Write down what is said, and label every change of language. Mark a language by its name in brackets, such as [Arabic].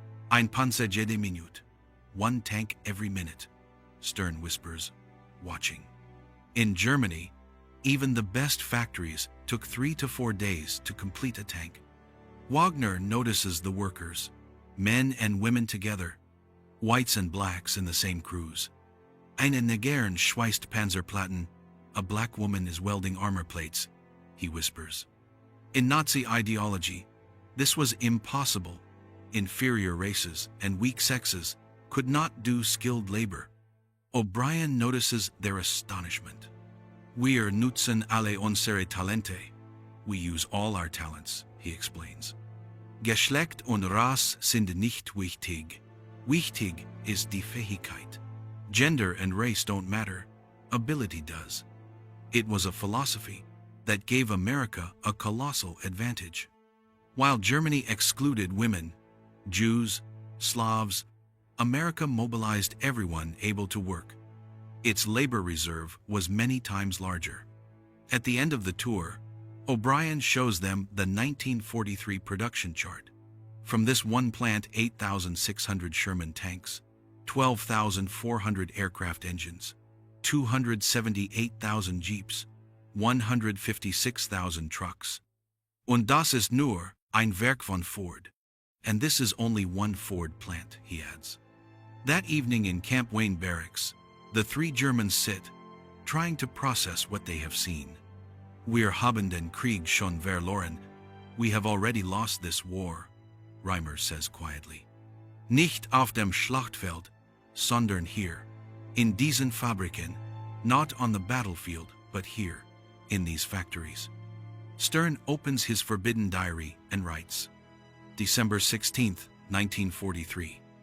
[German] "Ein Panzer jede Minute." [English] One tank every minute, Stern whispers, watching. In Germany, even the best factories took 3 to 4 days to complete a tank. Wagner notices the workers, men and women together, whites and blacks in the same crews. [German] "Eine Negern schweißt Panzerplatten." [English] A black woman is welding armor plates, he whispers. In Nazi ideology, this was impossible. Inferior races and weak sexes could not do skilled labor. O'Brien notices their astonishment. [German] "Wir nutzen alle unsere Talente." [English] We use all our talents, he explains. [German] "Geschlecht und Rasse sind nicht wichtig. Wichtig ist die Fähigkeit." [English] Gender and race don't matter, ability does. It was a philosophy that gave America a colossal advantage. While Germany excluded women, Jews, Slavs, America mobilized everyone able to work. Its labor reserve was many times larger. At the end of the tour, O'Brien shows them the 1943 production chart. From this one plant, 8,600 Sherman tanks, 12,400 aircraft engines, 278,000 jeeps, 156,000 trucks. [German] Und das ist nur ein Werk von Ford. [English] And this is only one Ford plant, he adds. That evening in Camp Wayne Barracks, the 3 Germans sit, trying to process what they have seen. [German] "Wir haben den Krieg schon verloren." [English] We have already lost this war, Reimers says quietly. [German] "Nicht auf dem Schlachtfeld, sondern hier, in diesen Fabriken," [English] not on the battlefield, but here, in these factories. Stern opens his forbidden diary and writes, December 16, 1943.